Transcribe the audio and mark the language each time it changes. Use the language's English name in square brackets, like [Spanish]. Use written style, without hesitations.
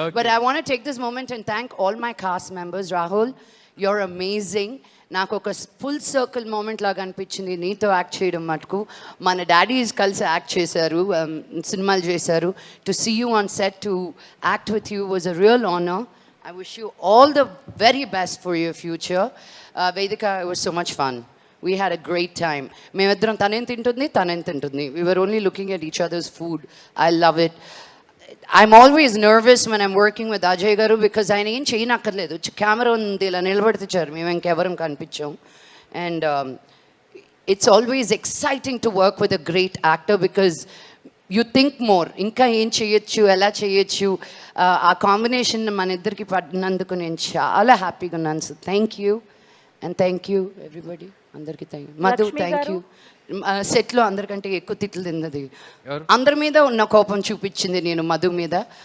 [English] But I want to take this moment and thank all my cast members. Rahul, you're amazing. [Telugu] నాకు ఒక full circle moment లాగా అనిపించింది నీతో act చేయడం మటుకు. మన డాడీస్ కలిసి యాక్ట్ చేశారు, సినిమాలు చేశారు. [English] To see you on set, to act with you was a real honour. I wish you all the very best for your future. Vedika, it was so much fun. We had a great time. [Telugu] మేమిద్దరం తనేం తింటుంది. [English] We were only looking at each other's food. I love it. I'm always nervous when I'm working with Ajay garu because [Telugu] ఆయన ఏం చేయనక్కర్లేదు. Camera ఉంది, ఇలా నిలబడితే చాలు, మేము ఇంకెవరం కనిపించాం. [English] And it's always exciting to work with a great actor because you think more. [Telugu] ఇంకా ఏం చేయొచ్చు, ఎలా చేయొచ్చు, ఆ కాంబినేషన్ మన ఇద్దరికి పడినందుకు నేను చాలా హ్యాపీగా ఉన్నాను. [English] So thank you and thank you everybody. అందరికీ thank you. Madhu thank you. [Telugu] సెట్లో అందరికంటే ఎక్కువ తిట్లు తిన్నది, అందరి మీద ఉన్న కోపం చూపించింది నేను మధు మీద.